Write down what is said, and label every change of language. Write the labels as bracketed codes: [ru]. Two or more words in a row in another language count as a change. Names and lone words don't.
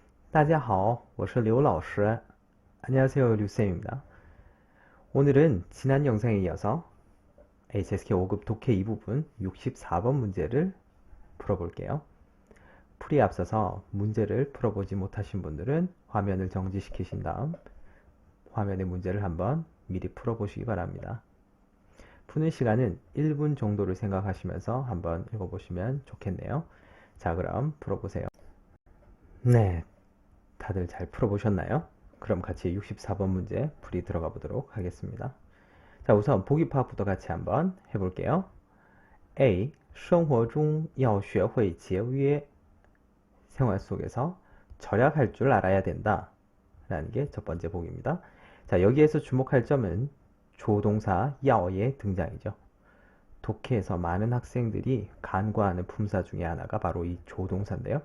[zh] 大家好,我是刘老师. [ko] 안녕하세요, 류쌤입니다. 오늘은 지난 영상에 이어서 HSK 5급 독해 2부분 64번 문제를 풀어볼게요. 풀이에 앞서서 문제를 풀어보지 못하신 분들은 화면을 정지시키신 다음 화면의 문제를 한번 미리 풀어보시기 바랍니다. 푸는 시간은 1분 정도를 생각하시면서 한번 읽어보시면 좋겠네요. 자, 그럼 풀어보세요. 네, 다들 잘 풀어보셨나요? 그럼 같이 64번 문제 풀이 들어가 보도록 하겠습니다. 자, 우선 보기 파악부터 같이 한번 해볼게요. A. [zh] 生活中要学会节约. [ko] 생활 속에서 절약할 줄 알아야 된다. 라는 게 첫 번째 보기입니다. 자, 여기에서 주목할 점은 조동사 야어의 등장이죠. 독해에서 많은 학생들이 간과하는 품사 중에 하나가 바로 이 조동사인데요.